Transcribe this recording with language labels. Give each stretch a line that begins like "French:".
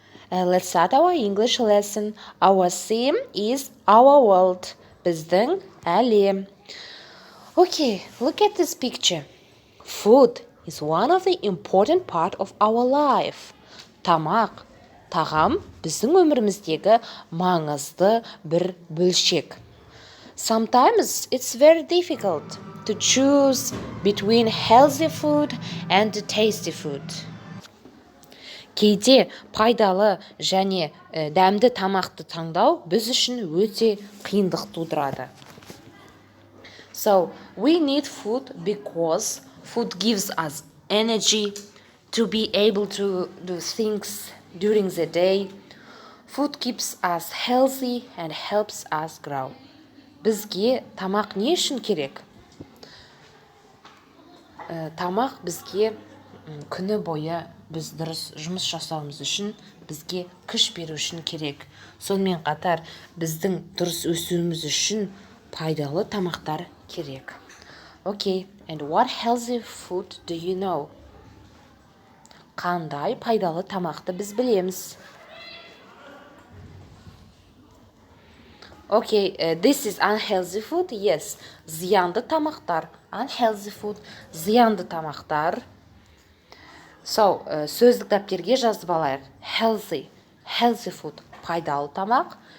English: Let's start our English lesson. Our theme is our world.
Kazakh: Біздің әлем.
English: Okay, look at this picture. Food is one of the important part of our life.
Kazakh: Тамақ, тағам біздің өміріміздегі маңызды бір бөлшек.
English: Sometimes it's very difficult to choose between healthy food and tasty food.
Kazakh: Кейде пайдалы және дәмді тамақты таңдау біз үшін өте қиындық тудырады.
English: So, we need food because food gives us energy to be able to do things during the day. Food keeps us healthy and helps us grow.
Kazakh: Бізге тамақ не үшін керек? Тамақ бізге күні бойы біз дұрыс жұмыс жасауымыз үшін, бізге күш беру үшін керек. Сонымен қатар біздің дұрыс өсуіміз үшін пайдалы тамақтар керек.
English: Okay, and what healthy food do you know?
Kazakh: Қандай пайдалы тамақты біз білеміз?
English: Okay, this is unhealthy food. Yes,
Kazakh: зиянды тамақтар.
English: Unhealthy food,
Kazakh: зиянды тамақтар.
English: So,
Kazakh: сөздік дәптерге жазып алайық.
English: Healthy food,
Kazakh: пайдалы тамақ.